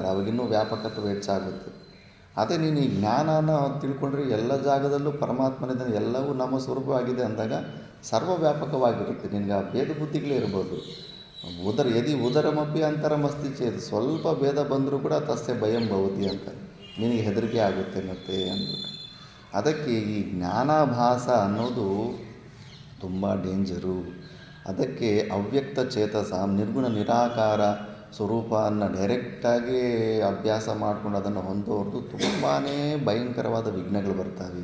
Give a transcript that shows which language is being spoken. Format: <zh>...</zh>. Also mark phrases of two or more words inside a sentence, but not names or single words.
<kn>ಅವಾಗಿನ್ನೂ ವ್ಯಾಪಕತ್ವ ಹೆಚ್ಚಾಗುತ್ತೆ. ಅದೇ ನೀನು ಈ ಜ್ಞಾನನ ತಿಳ್ಕೊಂಡ್ರೆ ಎಲ್ಲ ಜಾಗದಲ್ಲೂ ಪರಮಾತ್ಮನಿಂದ ಎಲ್ಲವೂ ನಮ್ಮ ಸ್ವರೂಪವಾಗಿದೆ ಅಂದಾಗ ಸರ್ವವ್ಯಾಪಕವಾಗಿರುತ್ತೆ. ನಿನಗೆ ಆ ಭೇದ ಬುದ್ಧಿಗಳೇ ಇರ್ಬೋದು.</kn> <sa>ಉದರಮಪಿ ಅಂತರಮಸ್ತಿ ಚೇತ್,</sa> <kn>ಸ್ವಲ್ಪ ಭೇದ ಬಂದರೂ ಕೂಡ</kn> <sa>ತಸ್ಯ ಭಯಂ ಭವತಿ</sa> <kn>ಅಂತ, ನಿನಗೆ ಹೆದರಿಕೆ ಆಗುತ್ತೆ ಮತ್ತೆ ಅಂದ್ಬಿಟ್ಟು. ಅದಕ್ಕೆ ಈ ಜ್ಞಾನಾಭಾಸ ಅನ್ನೋದು ತುಂಬ ಡೇಂಜರು. ಅದಕ್ಕೆ ಅವ್ಯಕ್ತ ಚೇತಸ ನಿರ್ಗುಣ ನಿರಾಕಾರ ಸ್ವರೂಪವನ್ನು ಡೈರೆಕ್ಟಾಗಿ ಅಭ್ಯಾಸ ಮಾಡಿಕೊಂಡು ಅದನ್ನು ಹೊಂದೋರ್ದು ತುಂಬಾ ಭಯಂಕರವಾದ ವಿಘ್ನಗಳು ಬರ್ತವೆ.</kn>